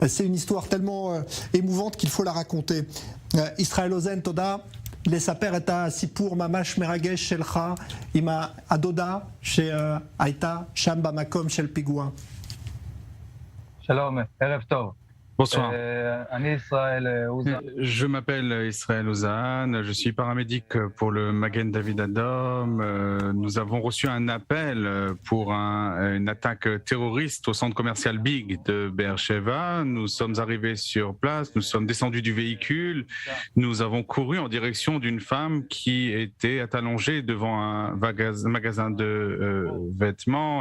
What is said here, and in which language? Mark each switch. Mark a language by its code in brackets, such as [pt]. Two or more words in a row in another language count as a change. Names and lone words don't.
[fr] C'est une histoire tellement émouvante qu'il faut la raconter. [he] Israël Ozen, Toda, לספר את הסיפור ממש מרגש שלך עם הדודה שהייתה שם במקום של פיגוע. שלום, ערב טוב. [fr] Bonsoir. Je m'appelle Israël Ouzan, je suis paramédic pour le Magen David Adom. Nous avons reçu un appel pour une attaque terroriste au centre commercial Big de Beersheva. Nous sommes arrivés sur place, nous sommes descendus du véhicule, nous avons couru en direction d'une femme qui était allongée devant un magasin de vêtements.